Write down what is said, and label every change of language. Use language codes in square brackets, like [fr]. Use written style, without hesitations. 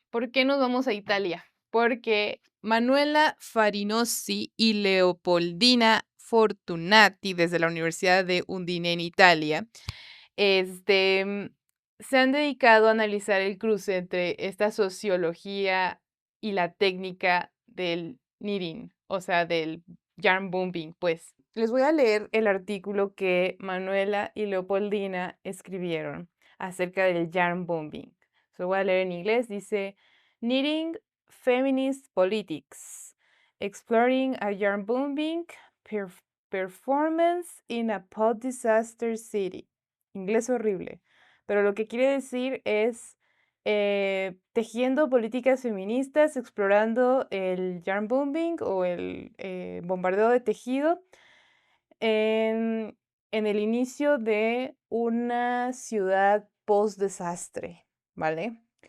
[es] ¿Por qué nos vamos a Italia? Porque Manuela Farinosi y Leopoldina Fortunati, desde la Universidad de Udine en Italia, se han dedicado a analizar el cruce entre esta sociología y la técnica del knitting, o sea, del yarn booming, pues. Les voy a leer el artículo que Manuela y Leopoldina escribieron acerca del yarn booming. Se lo voy a leer en inglés. [en] Dice, Knitting Feminist Politics, Exploring a Yarn Booming Performance in a Post-Disaster City. [es] Inglés horrible, pero lo que quiere decir es tejiendo políticas feministas, explorando el yarn booming o el bombardeo de tejido en el inicio de una ciudad post-desastre, ¿vale?